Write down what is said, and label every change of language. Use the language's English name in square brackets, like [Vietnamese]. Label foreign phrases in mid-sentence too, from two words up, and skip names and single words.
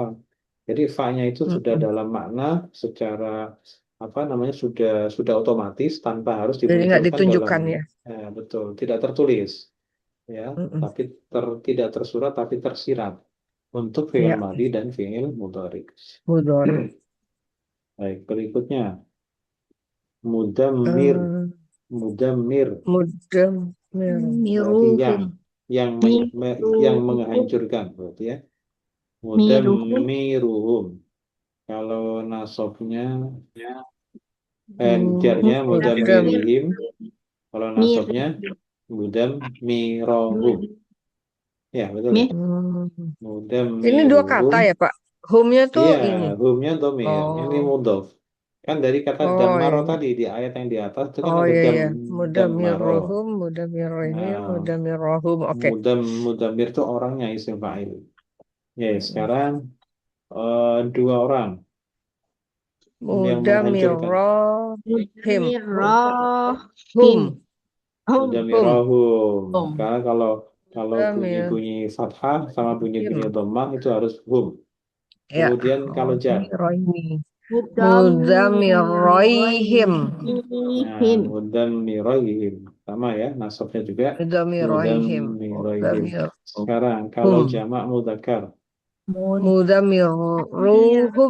[Indonesian] Jadi fa-nya itu sudah dalam makna secara apa namanya sudah otomatis tanpa harus jadi nggak dimunculkan dalam ditunjukkan ya. betul, tidak tertulis ya, tapi tidak tersurat tapi tersirat untuk fi'il Ya, madhi dan fi'il mudhari. mudhari. Baik, berikutnya mudammir, mudammir Mudam, berarti Miruhum. yang menghancurkan berarti ya. Miruhum. Mudammiruhum. Kalau nasobnya jarnya mudammirihim. Kalau Mir. nasobnya mudammirohum. Ya, betul ya. Ini dua Mudammiruhum. kata ya Pak. Home-nya tuh Iya, ini. humnya domir. Ini Oh, mudhof. Kan dari kata oh dammaro iya. tadi di ayat yang di atas itu kan Oh ada iya iya. dammaro. Mudamirohum, mudamirohim, Nah, mudamirohum. Oke. mudammir itu orangnya isim fa'il. Ya, sekarang dua orang yang menghancurkan. Mudamirohim. Mirohim. Hum. Hum. Mudamirohum. Karena kalau kalau Mudamir. bunyi-bunyi fathah sama bunyi-bunyi dhammah itu harus hum. Ya. Kemudian kalau Oh, jar. mirohim. Mudamirohim. Mudamirohim. Nah, mudammirohim. Sama ya, nasabnya juga Mudamirohim. mudammirohim. Mudamirohum. Sekarang kalau jamak mudzakkar. Mudamirohum.